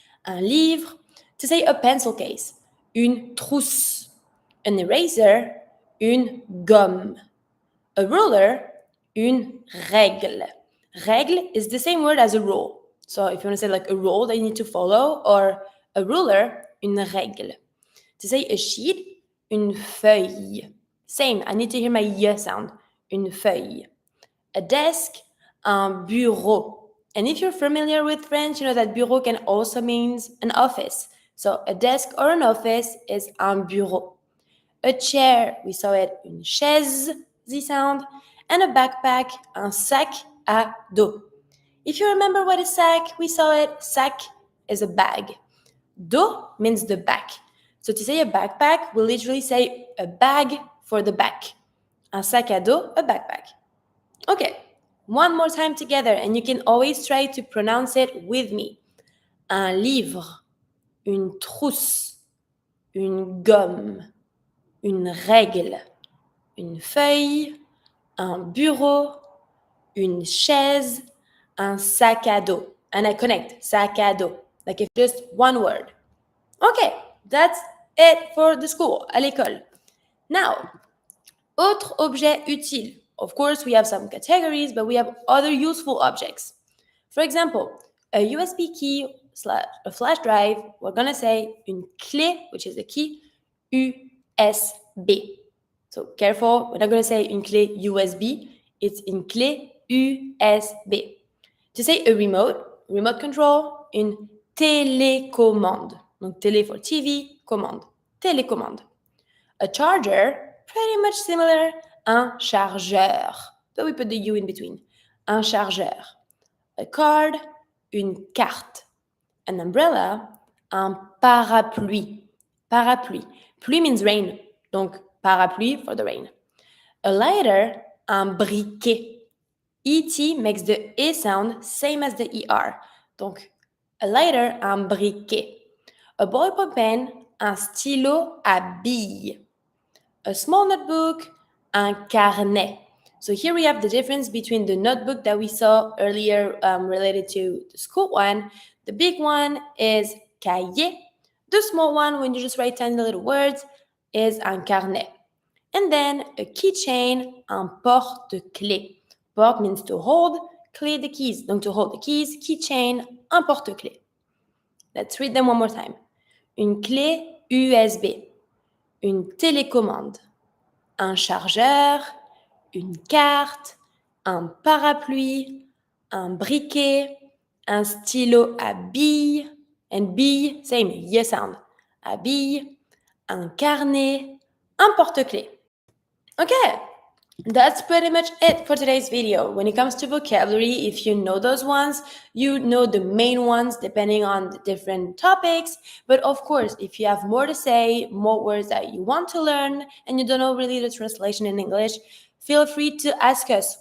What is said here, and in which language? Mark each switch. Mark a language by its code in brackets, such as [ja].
[en] Un livre. To say a pencil case. [fr] Une trousse. [en] An eraser. [fr] Une gomme. [en] A ruler. [fr] Une règle. [en] Règle is the same word as a rule. So if you want to say like a rule that you need to follow, or a ruler, une règle. To say a sheet, [fr] une feuille. [en] Same, I need to hear my y sound. [fr] Une feuille. [en] A desk, un bureau. And if you're familiar with French, you know that bureau can also mean an office. So a desk or an office is un bureau. A chair, we saw it, [fr] une chaise, [en] the sound. And a backpack, [fr] un sac à dos. [en] If you remember what is sac, we saw it, sac is a bag. Dos means the back. So to say a backpack, we literally say a bag for the back. [fr] Un sac à dos, [en] a backpack. Okay, one more time together, and you can always try to pronounce it with me. [fr] Un livre, une trousse, une gomme, une règle, une feuille, un bureau, une chaise, un sac à dos. [en] And I connect, sac à dos, like if just one word. Okay, that's it for the school, [fr] à l'école. Now, autre objet utile. [en] Of course, we have some categories, but we have other useful objects. For example, a USB key / a flash drive, we're going to say [fr] une clé, [en] which is the key, USB. So careful, we're not going to say une clé USB, it's une clé USB. To say a remote control, [fr] une télécommande. Donc télé for TV, commande, télécommande. [en] A charger, pretty much similar, [fr] un chargeur. [en] So we put the U in between. [fr] Un chargeur. [en] A card, [fr] une carte. [en] An umbrella, [fr] un parapluie. [en] Parapluie. Pluie means rain. Donc parapluie for the rain. A lighter, [fr] un briquet. [en] ET makes the E sound same as the ER. Donc a lighter, un briquet. A ballpoint pen, [fr] un stylo à billes. [en] A small notebook, [fr] un carnet. [en] So here we have the difference between the notebook that we saw earlier related to the school one. The big one is cahier. The small one, when you just write tiny little words, is un carnet. And then a keychain, [fr] un porte-clés. [en] Porte means to hold, clé the keys. Donc to hold the keys, keychain, [fr] un porte-clés. [en] Let's read them one more time. [fr] Une clé USB. Une télécommande, un chargeur, une carte, un parapluie, un briquet, un stylo à billes, [en] and billes, same, y sound, [fr] à billes, un carnet, un porte-clés. [en] Okay, that's pretty much it for today's video. When it comes to vocabulary, if you know those ones, you know the main ones depending on the different topics. But of course, if you have more to say, more words that you want to learn, and you don't know really the translation in English, feel free to ask us.